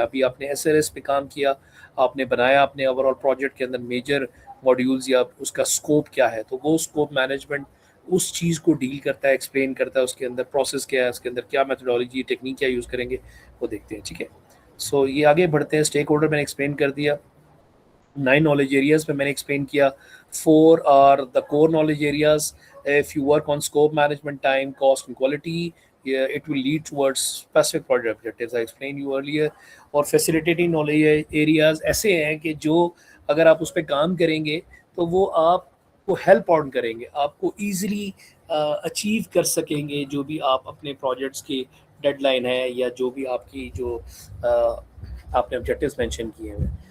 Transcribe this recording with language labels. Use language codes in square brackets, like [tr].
[ur] ابھی آپ نے SLS پہ کام کیا، آپ نے بنایا اپنے اوور آل پروجیکٹ کے اندر میجر ماڈیولز، یا اس کا اسکوپ کیا ہے. تو وہ اسکوپ مینجمنٹ اس چیز کو ڈیل کرتا ہے، ایکسپلین کرتا ہے اس کے اندر پروسیس کیا ہے، اس کے اندر کیا میتھڈالوجی ٹیکنیک کیا یوز کریں گے، وہ دیکھتے ہیں. ٹھیک ہے. سو یہ آگے بڑھتے ہیں. اسٹیک ہولڈر میں نے ایکسپلین کر دیا. 9 knowledge areas پہ میں نے ایکسپلین کیا. [en] 4 are the core knowledge areas. If you work on scope management, time, cost and quality, yeah, it will lead towards specific project objectives. I explained you earlier. [ur] اور facilitating knowledge areas ایسے ہیں کہ جو اگر آپ اس پہ کام کریں گے تو وہ آپ کو ہیلپ آؤٹ کریں گے، آپ کو ایزیلی اچیو کر سکیں گے جو بھی آپ اپنے پروجیکٹس کی ڈیڈ لائن ہے یا جو بھی آپ کی جو آپ نے آبجیکٹیوز مینشن کیے ہیں.